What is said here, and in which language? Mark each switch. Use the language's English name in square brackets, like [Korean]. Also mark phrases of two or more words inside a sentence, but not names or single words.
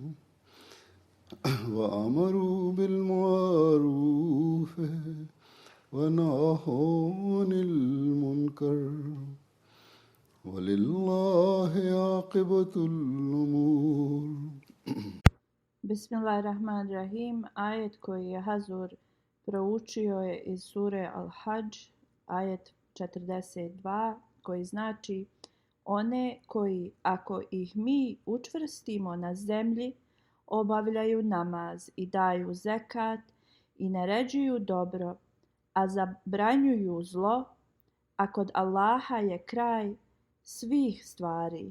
[Arabic] وأمروا بالمعروف ونهوا عن المنكر ولله عاقبة الأمور. Bismillahirrahmanirrahim. [Bosnian] Ajet koji je Hazur proučio je iz sure Al-Hadž, ajet 42, koji znači: one koji, ako ih mi učvrstimo na zemlji, obavljaju namaz i daju zekat i naređuju dobro, a zabranjuju zlo, a kod Allaha je kraj svih stvari.